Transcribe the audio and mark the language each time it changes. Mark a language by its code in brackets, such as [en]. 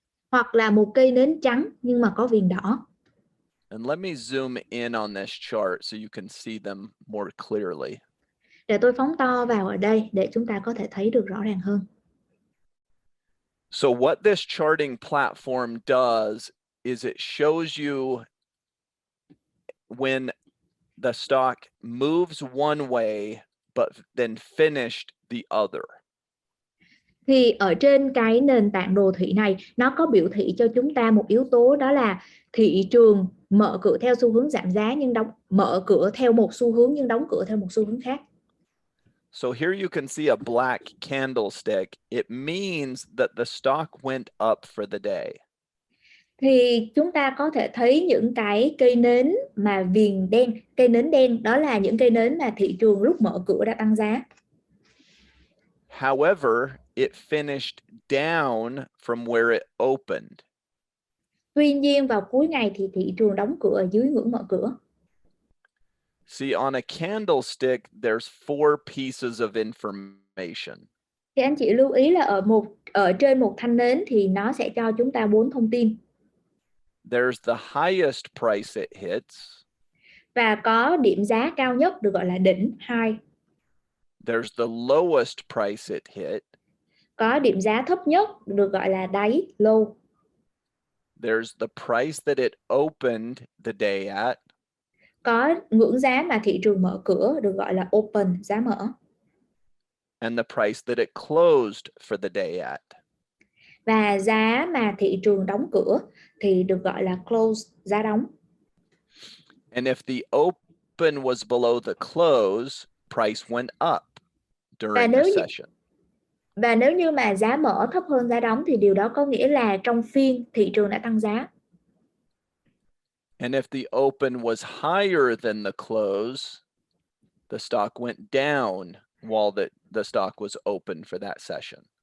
[vi] Hoặc là một cây nến trắng nhưng mà có viền đỏ. [en] And let me zoom in on this chart so you can see them more clearly. [vi] Để tôi phóng to vào ở đây để chúng ta có thể thấy được rõ ràng hơn. [en] So what this charting platform does is it shows you when the stock moves one way but then finished the other. [vi] Thì ở trên cái nền tảng đồ thị này nó có biểu thị cho chúng ta một yếu tố, đó là thị trường mở cửa theo xu hướng giảm giá nhưng mở cửa theo một xu hướng nhưng đóng cửa theo một xu hướng khác. [en] So here you can see a black candlestick. It means that the stock went up for the day. [vi] Thì chúng ta có thể thấy những cái cây nến mà viền đen, cây nến đen đó là những cây nến mà thị trường lúc mở cửa đã tăng giá. [en] However, it finished down from where it opened. [vi] Tuy nhiên vào cuối ngày thì thị trường đóng cửa ở dưới ngưỡng mở cửa. [en] See, on a candlestick, there's four pieces of information. [vi] Thì anh chị lưu ý là ở trên một thanh nến thì nó sẽ cho chúng ta 4 thông tin. [en] There's the highest price it hits. [vi] Và có điểm giá cao nhất được gọi là đỉnh 2. [en] There's the lowest price it hit. [vi] Có điểm giá thấp nhất được gọi là đáy low. [en] There's the price that it opened the day at. [vi] Có ngưỡng giá mà thị trường mở cửa được gọi là open, giá mở. [en] And the price that it closed for the day at. [vi] Và giá mà thị trường đóng cửa thì được gọi là close, giá đóng. [en] And if the open was below the close, price went up during the session. [vi] Và nếu như mà giá mở thấp hơn giá đóng thì điều đó có nghĩa là trong phiên thị trường đã tăng giá. [en] And if the open was higher than the close, the stock went down while the stock was open for that session.